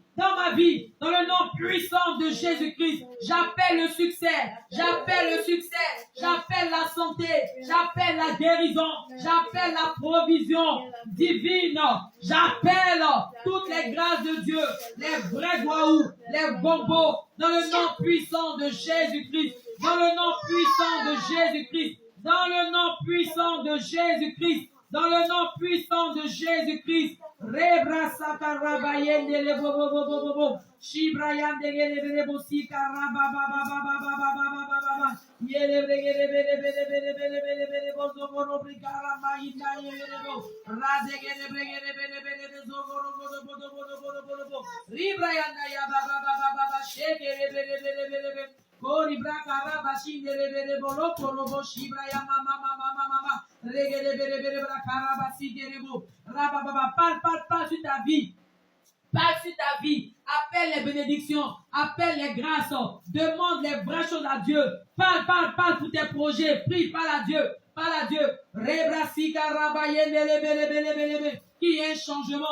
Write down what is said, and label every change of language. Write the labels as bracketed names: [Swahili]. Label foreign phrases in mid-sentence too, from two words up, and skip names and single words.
[French] Dans ma vie, dans le nom puissant de Jésus-Christ, j'appelle le succès, j'appelle le succès, j'appelle la santé, j'appelle la guérison, j'appelle la provision divine, j'appelle toutes les grâces de Dieu, les vrais waouh, les bobos, dans le nom puissant de Jésus-Christ, dans le nom puissant de Jésus-Christ, dans le nom puissant de Jésus-Christ, dans le nom puissant de Jésus-Christ. Rebra sakarabayende le bobo bobo bobo. Shibrayande le bobo sikaraba ba ba ba ba ba ba ba ba ba ba. Yele bele bele bele bele bele bele bele bozo boro brigara mainda yele bo. Rade gele bele bele bele zogoro bodo bodo bodo bodo bodo bodo. Ribrayanda ya ba ba ba ba ba ba. Shegele bele bele bele bele. Kori brakara bashinde le bele bolo koro bo shibraya mama mama mama mama. Regele bele bele brakara basinde bo. Parle sur ta vie. Parle sur ta vie. Appelle les bénédictions. Appelle les grâces. Demande les vraies choses à Dieu. Parle pour tes projets. Prie, parle à Dieu. Parle à Dieu. Qu'il y ait un changement.